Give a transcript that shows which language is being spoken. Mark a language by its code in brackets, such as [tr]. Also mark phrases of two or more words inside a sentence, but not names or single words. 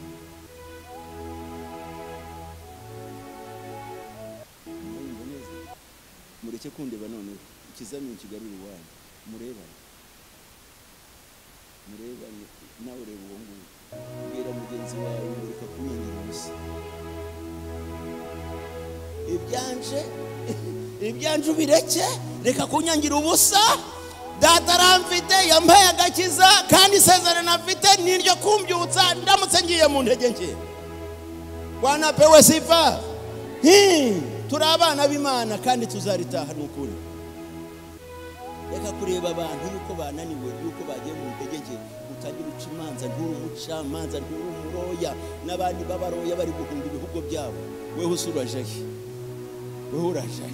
[rw] Mureke kundeba none, ikizamini kigarura iwanyu, mureba nawe ureba uwo nguwo, ubwira mugenzi wawe mureka kunyangira ubusa. Ibyanje ubireke, reka kunyangira ubusa. Data aramfite, yampaye agakiza, kandi isezerano afite niryo kumbyutsa ndamutse ngiye mu ntege nke. [sw] Bwana apewe sifa. [rw] Turi abana b'Imana kandi tuzaritaha n'ukuri. Reka kureba abantu yuko bananiwe, yuko bagiye mu ntege nke, utagira uca imanza, nturi umucamanza, nturi umuroya, n'abandi b'abaroya bari guhunga ibihugu byabo. Wewe usurajahe, wewe urajahe.